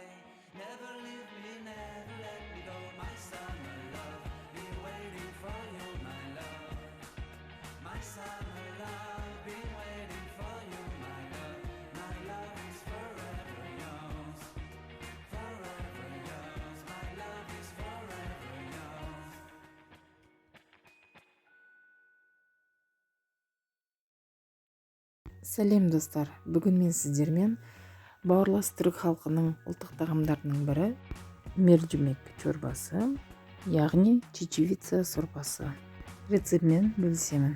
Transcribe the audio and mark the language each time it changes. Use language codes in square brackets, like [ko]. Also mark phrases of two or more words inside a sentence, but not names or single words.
[en] Never leave me, never let me go. My summer love, been waiting for you, my love. My summer love, been waiting for you, my love. My love is forever yours. Forever yours, my love is forever yours. [kk] Сәлем достар, бүгін мен сіздермен бауырлас түрік халқының ұлттық тағамдарының бірі [tr] mercimek çorbası, [kk] яғни чечевица сорпасы рецептімен бөлісемін.